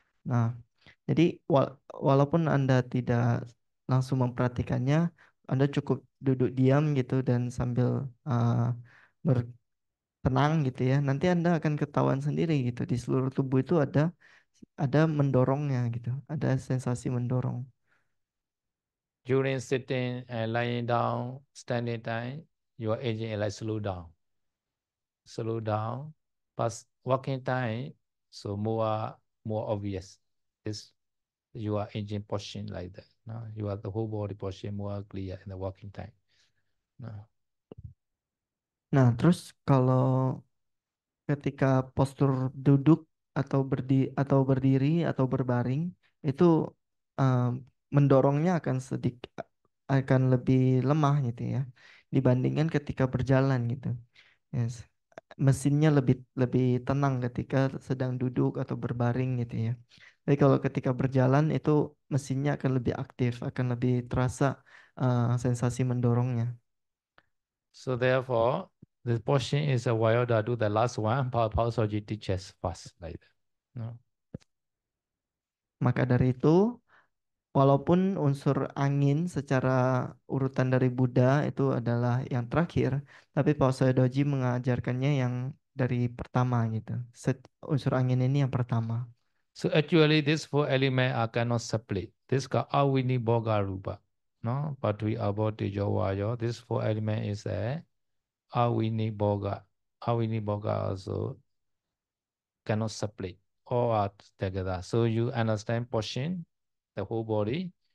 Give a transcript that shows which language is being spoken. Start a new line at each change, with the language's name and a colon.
Indonesian: Nah, jadi walaupun Anda tidak langsung memperhatikannya, Anda cukup duduk diam gitu dan sambil bertenang gitu ya. Nanti Anda akan ketahuan sendiri gitu di seluruh tubuh itu ada mendorongnya gitu. Ada sensasi mendorong.
English: During sitting and lying down, standing time, your engine like slow down. But walking time, so more obvious. This your engine position like that. No, you are the whole body position more clear in the walking time. No.
Indonesian: Nah, terus kalau ketika postur duduk atau berdiri atau berbaring itu um, mendorongnya akan lebih lemah gitu ya dibandingkan ketika berjalan gitu. Yes. Mesinnya lebih lebih tenang ketika sedang duduk atau berbaring gitu ya. Tapi kalau ketika berjalan itu mesinnya akan lebih aktif, akan lebih terasa sensasi mendorongnya.
English: So therefore, this portion is a Vayodhatu, the last one, Pausoji teaches first like that. No?
Indonesian: Maka dari itu, walaupun unsur angin secara urutan dari Buddha itu adalah yang terakhir, tapi Pausaya Doji mengajarkannya yang dari pertama gitu. Unsur angin ini yang pertama.
English: So actually, these four elements are cannot split. This called Avini Bhoga Rupa. No? Patri, Abo, Tejo, Vayo. This four element is a Avini Bhoga. Avini Bhoga also cannot split. All are together. So you understand portion, the whole body.